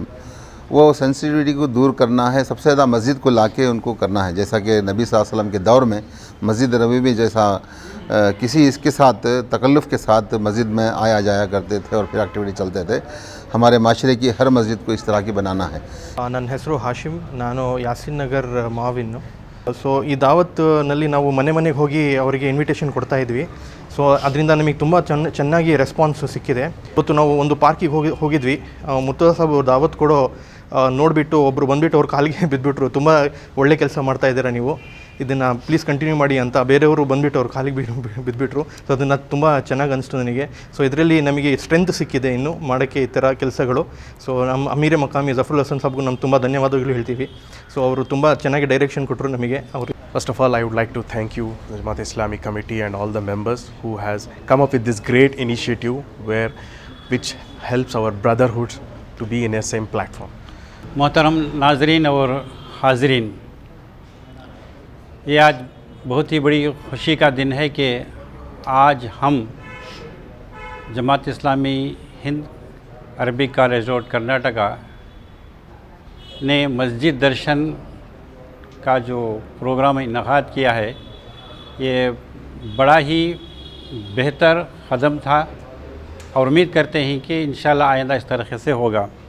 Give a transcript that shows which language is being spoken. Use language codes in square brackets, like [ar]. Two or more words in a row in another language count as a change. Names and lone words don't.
[ur] وہ سینسٹیوٹی کو دور کرنا ہے، سب سے زیادہ مسجد کو لا کے ان کو کرنا ہے، جیسا کہ نبی [ar] صلی اللہ علیہ وسلم [ur] کے دور میں مسجد نبوی بھی جیسا کسی اس کے ساتھ تکلف کے ساتھ مسجد میں آیا جایا کرتے تھے اور پھر ایکٹیویٹی چلتے تھے، ہمارے معاشرے کی ہر مسجد کو اس طرح کی بنانا ہے۔ [kn] ನನ್ನ ಹೆಸರು ಹಾಶಿಮ್, ನಾನು ಯಾಸಿನ್ ನಗರ್ ಮಾವಿನ್ನು. ಸೊ ಈ ದಾವತ್ನಲ್ಲಿ ನಾವು ಮನೆ ಮನೆಗೆ ಹೋಗಿ ಅವರಿಗೆ ಇನ್ವಿಟೇಷನ್ ಕೊಡ್ತಾ ಇದ್ವಿ. ಸೊ ಅದರಿಂದ ನಮಗೆ ತುಂಬ ಚೆನ್ನಾಗಿ ರೆಸ್ಪಾನ್ಸ್ ಸಿಕ್ಕಿದೆ. ಇವತ್ತು ನಾವು ಒಂದು ಪಾರ್ಕಿಗೆ ಹೋಗಿದ್ವಿ. ಮುರ್ತುಜಾ ಸಾಬ್ ದಾವತ್ ಕೊಡೋ ನೋಡಿಬಿಟ್ಟು ಒಬ್ಬರು ಬಂದುಬಿಟ್ಟು ಅವ್ರ ಕಾಲಿಗೆ ಬಿದ್ದುಬಿಟ್ರು, ತುಂಬ ಒಳ್ಳೆ ಕೆಲಸ ಮಾಡ್ತಾ ಇದ್ದೀರಾ ನೀವು, ಇದನ್ನು [en] please continue [kn] ಮಾಡಿ ಅಂತ ಬೇರೆಯವರು ಬಂದುಬಿಟ್ಟು ಅವ್ರ ಕಾಲಿಗೆ ಬಿದ್ದುಬಿಟ್ರು. ಸೊ ಅದನ್ನು ತುಂಬ ಚೆನ್ನಾಗಿ ಅನಿಸ್ತು ನನಗೆ. ಸೊ ಇದರಲ್ಲಿ ನಮಗೆ ಸ್ಟ್ರೆಂತ್ ಸಿಕ್ಕಿದೆ ಇನ್ನು ಮಾಡೋಕ್ಕೆ ಈ ಥರ ಕೆಲಸಗಳು. ಸೊ ನಮ್ಮ [ur] امیرِ مقامی [kn] ಜಫರುಲ್ ಹಸನ್ ಸಾಬ್ಗೂ ನಮ್ಮ ತುಂಬ ಧನ್ಯವಾದಗಳು ಹೇಳ್ತೀವಿ. ಸೊ ಅವರು ತುಂಬ ಚೆನ್ನಾಗಿ ಡೈರೆಕ್ಷನ್ ಕೊಟ್ಟರು ನಮಗೆ. ಅವರು [en] First of all, I would like to thank you, the Jamaat Islami Committee and all the members who has come up with this great initiative which helps our brotherhoods to be in a same platform. [ur] محترم ناظرین اور حاضرین، یہ آج بہت ہی بڑی خوشی کا دن ہے کہ آج ہم جماعت اسلامی ہند عربک کالج روڈ کرناٹکا نے مسجد درشن کا جو پروگرام انعقاد کیا ہے، یہ بڑا ہی بہتر قدم تھا اور امید کرتے ہیں کہ ان شاء اللہ آئندہ اس طریقے سے ہوگا.